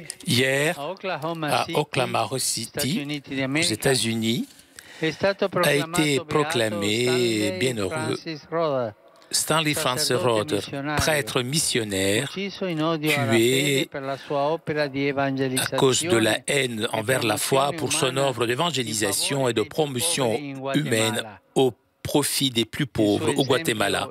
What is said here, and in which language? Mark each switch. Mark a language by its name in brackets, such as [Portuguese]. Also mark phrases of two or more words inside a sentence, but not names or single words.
[French] Hier, [Italian] a Oklahoma [French] à [Italian] City, [French] Oklahoma [Italian] Stati [French] City, [Italian] Uniti [French] aux [Italian] d'America, [French] États-Unis, [Italian] è stato [French] a été [Italian] proclamato beato [French] proclamé [Italian] Stanley [French] bienheureux [Italian] Francis Rhoda, [French] Stanley Franz Rother, prêtre missionnaire, tué à cause de la haine envers la foi pour son œuvre d'évangélisation et de promotion humaine au profit des plus pauvres au Guatemala.